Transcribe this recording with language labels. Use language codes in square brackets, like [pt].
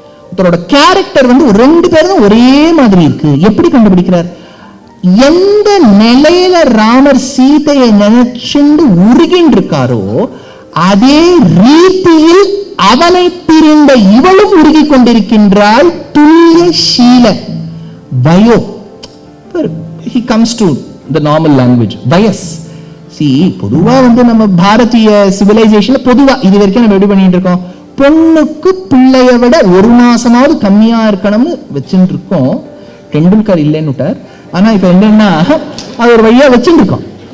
[ta] ஒருத்தரோட கேரக்டர் வந்து ரெண்டு பேரும் ஒரே மாதிரி இருக்கு. எப்படி கண்டுபிடிக்கிறார்? எந்த நிலையில ராமர் சீதையை நினைச்சுண்டு உருகின்னு இருக்காரோ அதே ரீதியில் அவனை பிரிந்த இவளும் உருகி கொண்டிருக்கின்றாள். [sa] துல்லியசீல Vayo. [en] He comes to the normal language. [sa] வயஸ். [ta] பொதுவா வந்து நம்ம பாரதிய சிவிலைசேஷன்ல பொதுவா இது வரைக்கும் நம்ம எப்படி பண்ணிட்டு இருக்கோம்? பொண்ணுக்கு பிள்ளைய விட ஒரு மாசமாவது கம்மியா இருக்கணும்னு வச்சுட்டு இருக்கோம். டெண்டுல்கர் இல்லைன்னு விட்டார். ஆனா இப்ப என்னன்னா அது ஒரு வழியா வச்சுட்டு இருக்கோம்.